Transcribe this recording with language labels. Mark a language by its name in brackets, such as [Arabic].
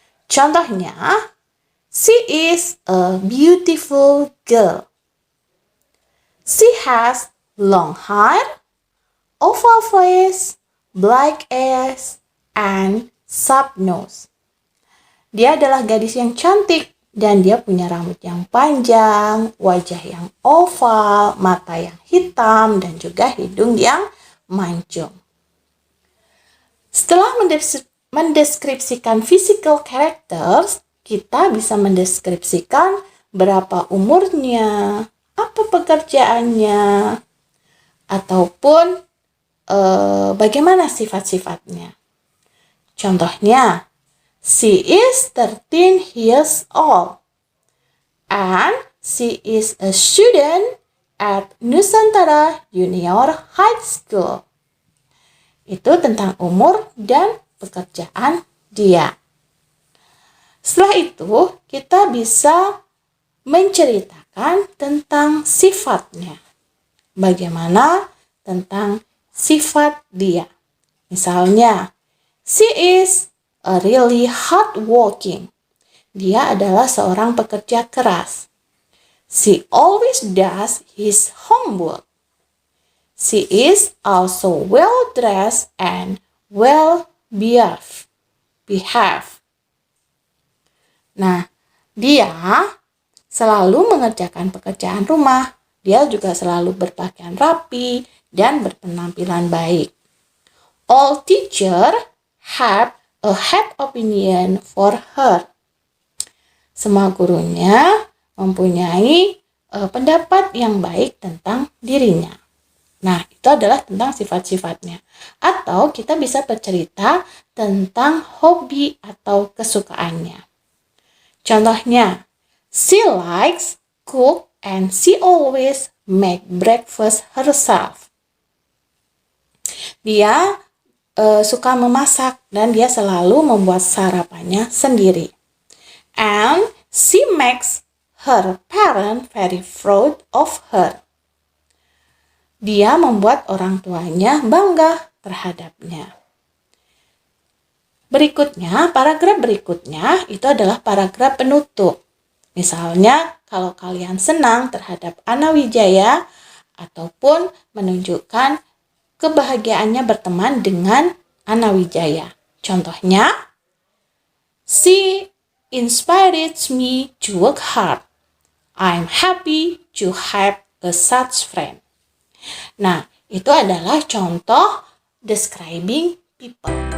[English] Contohnya, she is a beautiful girl. She has long hair, oval face, black eyes, and sharp nose. [Indonesian] Dia adalah gadis yang cantik dan dia punya rambut yang panjang, wajah yang oval, mata yang hitam, dan juga hidung yang mancung. Setelah mendeskripsikan physical characters, kita bisa mendeskripsikan berapa umurnya, apa pekerjaannya, ataupun bagaimana sifat-sifatnya. [English] Contohnya, she is 13 years old and she is a student at Nusantara Junior High School. [Indonesian] Itu tentang umur dan pekerjaan dia. Setelah itu, kita bisa menceritakan tentang sifatnya. Bagaimana tentang sifat dia. [English] Misalnya, she is a really hardworking. [Indonesian] Dia adalah seorang pekerja keras. [English] She always does his homework. She is also well dressed and well behaved. [Indonesian] Nah, dia selalu mengerjakan pekerjaan rumah. Dia juga selalu berpakaian rapi dan berpenampilan baik. [English] All teachers have a had opinion for her. [Indonesian] Semua gurunya mempunyai pendapat yang baik tentang dirinya. Nah, itu adalah tentang sifat-sifatnya. Atau kita bisa bercerita tentang hobi atau kesukaannya. [English] Contohnya, she likes cook and she always make breakfast herself. [Indonesian] Dia suka memasak dan dia selalu membuat sarapannya sendiri. [English] And she makes her parents very proud of her. [Indonesian] Dia membuat orang tuanya bangga terhadapnya. Berikutnya, paragraf berikutnya itu adalah paragraf penutup. Misalnya, kalau kalian senang terhadap Ana Wijaya ataupun menunjukkan kebahagiaannya berteman dengan Ana Wijaya. [English] Contohnya, she inspires me to work hard. I'm happy to have a such friend. [Indonesian] Nah, itu adalah contoh describing people.